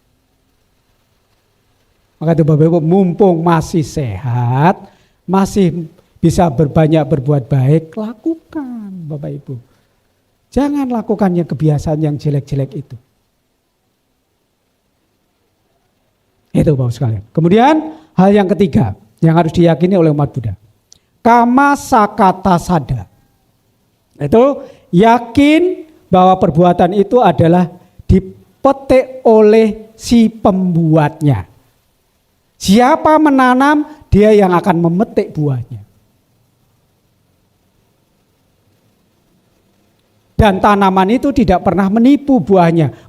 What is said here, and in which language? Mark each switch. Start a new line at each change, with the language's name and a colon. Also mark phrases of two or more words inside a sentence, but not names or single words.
Indonesian: Maka itu Bapak Ibu, mumpung masih sehat, masih bisa berbuat baik, lakukan Bapak Ibu. Jangan lakukan yang kebiasaan yang jelek-jelek itu. Itu Bapak sekalian. Kemudian hal yang ketiga yang harus diyakini oleh umat Buddha.
Pali: Kama sakata sada.
Indonesian: Itu yakin bahwa perbuatan itu adalah dipetik oleh si pembuatnya. Siapa menanam, dia yang akan memetik buahnya. Dan tanaman itu tidak pernah menipu buahnya.